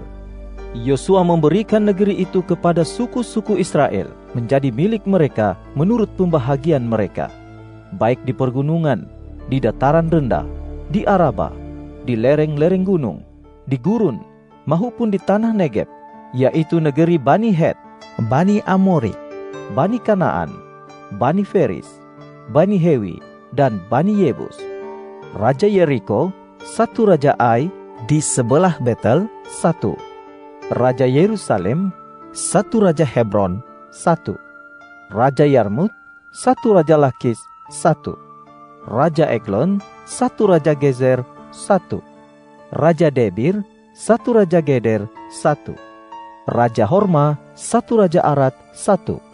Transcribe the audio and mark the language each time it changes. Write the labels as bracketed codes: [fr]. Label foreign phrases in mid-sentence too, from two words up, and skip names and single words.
[id] Yosua memberikan negeri itu kepada suku-suku Israel menjadi milik mereka menurut pembahagian mereka, baik di pergunungan, di dataran rendah, di Araba, di lereng-lereng gunung, di gurun, maupun di tanah Negeb, yaitu negeri Bani Het, Bani Amori, Bani Kanaan, Bani Feris, Bani Hewi, dan Bani Yebus. Raja Yeriko, satu raja Ai, di sebelah Betel, satu. Raja Yerusalem, satu raja Hebron, satu. Raja Yarmut, satu raja Lakis, satu. Raja Eglon, satu raja Gezer, satu. Raja Debir, satu raja Geder, satu. Raja Horma, satu raja Arad, satu.